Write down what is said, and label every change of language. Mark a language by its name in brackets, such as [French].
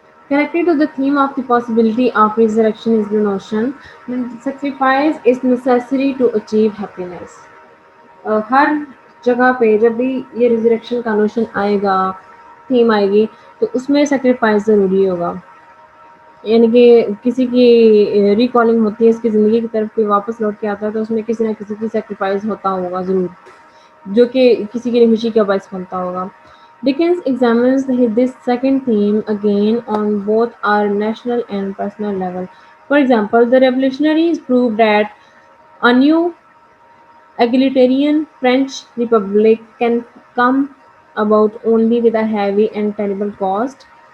[English] Connected to the theme of the possibility of resurrection is the notion that sacrifice is necessary to achieve happiness. [Urdu] ہر جگہ پہ جب بھی یہ resurrection کا notion آئے گا، تھیم آئے گی، تو اس میں سیکریفائس ضروری ہوگا. یعنی کہ کسی کی ریکالنگ ہوتی ہے اس کی زندگی کی طرف، کوئی واپس لوٹ کے آتا ہے تو اس میں کسی نہ کسی کی سیکریفائس ہوتا ہوگا ضرور، جو کہ کسی کے لیے خوشی کا باعث بنتا ہوگا. [English] Dickens examines this second theme again on both our national and personal level. For example, the revolutionaries proved that a new egalitarian French republic can come about only with a heavy and terrible cost.